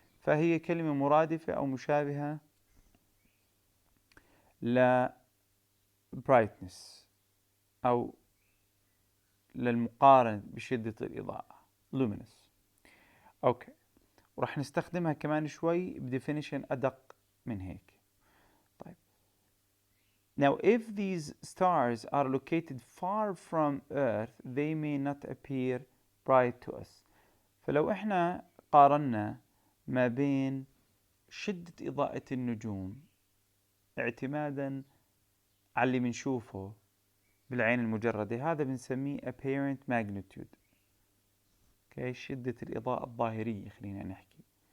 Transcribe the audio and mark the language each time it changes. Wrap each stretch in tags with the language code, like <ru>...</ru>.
<ar>فهي كلمة مرادفة أو مشابهة ل brightness أو للمقارنة بشدة الإضاءة luminous. أوكي. وراح نستخدمها كمان شوي بديفينيشن أدق من هيك. طيب.</ar> <en>Now if these stars are located far from Earth they may not appear bright to us.</en> <ar>فلو احنا قارنا ما بين شدة إضاءة النجوم اعتمادا على اللي بنشوفه بالعين المجردة هذا بنسميه apparent magnitude. okay. شدة الإضاءة الظاهرية خلينا نحكي.</ar>